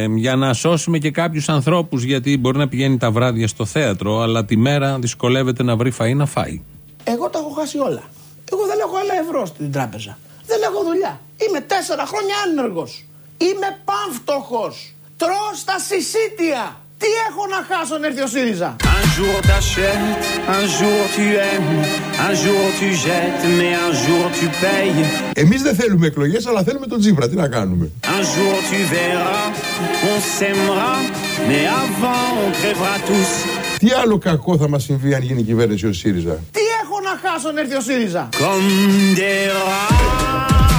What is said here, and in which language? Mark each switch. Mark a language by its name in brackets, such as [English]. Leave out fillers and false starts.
[Greek] Για να σώσουμε και κάποιους ανθρώπους, γιατί μπορεί να πηγαίνει τα βράδια στο θέατρο, αλλά τη μέρα δυσκολεύεται να βρει φαΐ να φάει. Εγώ τα έχω χάσει όλα. Εγώ δεν έχω ένα ευρώ στην τράπεζα. Δεν έχω δουλειά. Είμαι 4 χρόνια άνεργος. Είμαι πανφτωχός. Τρώω στα συσίτια. Τι έχω να χάσω να έρθει ο ΣΥΡΙΖΑ? [French] Un jour t'achètes, un jour tu aimes, un jour tu jettes, mais un jour tu payes. [Greek] Εμείς δεν θέλουμε εκλογές, αλλά θέλουμε τον Τσίπρα, τι να κάνουμε. [French] Un jour tu verras, on s'aimera, mais avant on crèvera tous. [Greek] Τι άλλο κακό θα μας συμβεί αν γίνει κυβέρνηση ο ΣΥΡΙΖΑ? Τι έχω να χάσω να έρθει ο ΣΥΡΙΖΑ? [French] Comme des rats.